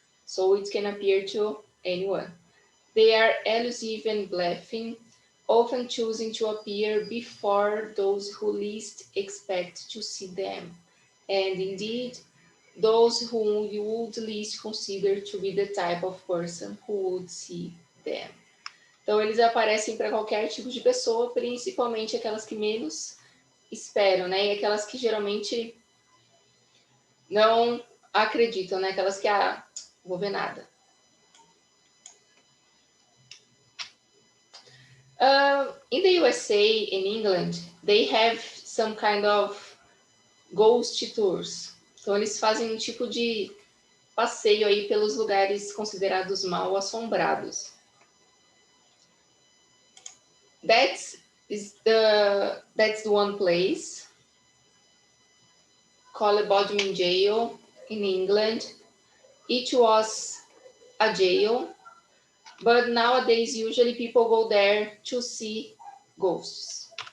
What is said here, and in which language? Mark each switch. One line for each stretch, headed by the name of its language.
English: So it can appear to anyone. They are elusive and bluffing, often choosing to appear before those who least expect to see them. And indeed, those whom you would least consider to be the type of person who would see them.
Portuguese: Então, eles aparecem para qualquer tipo de pessoa, principalmente aquelas que menos esperam, né? E aquelas que geralmente não acreditam, né? Aquelas que, vou ver nada.
English: In the USA, in England, they have some kind of ghost tours.
Portuguese: Então, eles fazem um tipo de passeio aí pelos lugares considerados mal assombrados.
English: That's the one place called Bodmin Jail in England. It was a jail, but nowadays usually people go there to see ghosts.